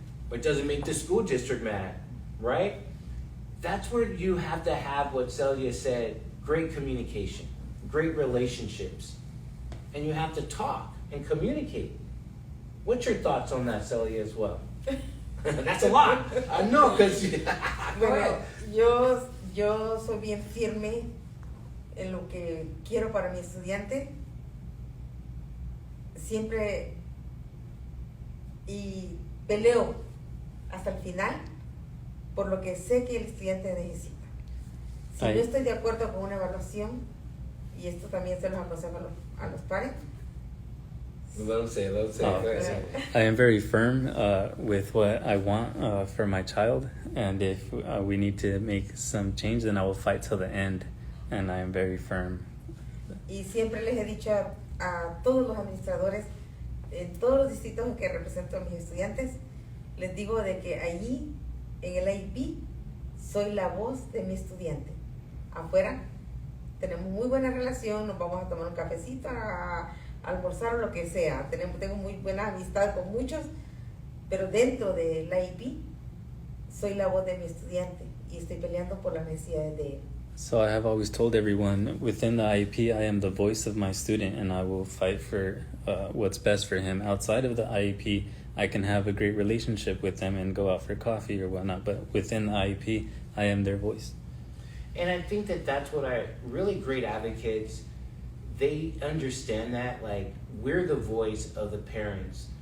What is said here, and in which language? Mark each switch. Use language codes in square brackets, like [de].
[en] Or it doesn't make the school district mad, right? That's where you have to have what Celia said, great communication, great relationships. And you have to talk and communicate. What's your thoughts on that, Celia, as well? That's a lot. I know, because... [es] Bueno, yo soy bien firme en lo que quiero para mi estudiante. Siempre y peleo hasta el final por lo que sé que el estudiante necesita. Si Ahí. no estoy de acuerdo con una evaluación, y esto también se los aconsejo a los padres. [en] Let him say. Go ahead. I am very firm with what I want for my child, and if we need to make some change, then I will fight till the end, and I am very firm. [es] Y siempre les he dicho a todos los administradores en todos los distritos en que represento a mis estudiantes, les digo de que allí en el IEP soy la voz de mi estudiante. Afuera tenemos muy buena relación, nos vamos a tomar un cafecito, a almorzar o lo que sea. Tengo muy buena amistad con muchos, pero dentro del IEP soy la voz de mi estudiante y estoy peleando por las necesidades de él. [en] So I have always told everyone within the IEP, I am the voice of my student, and I will fight for what's best for him. Outside of the IEP, I can have a great relationship with them and go out for coffee or whatnot, but within the IEP, I am their voice. And I think that that's what really great advocates, they understand that, like, we're the voice of the parents.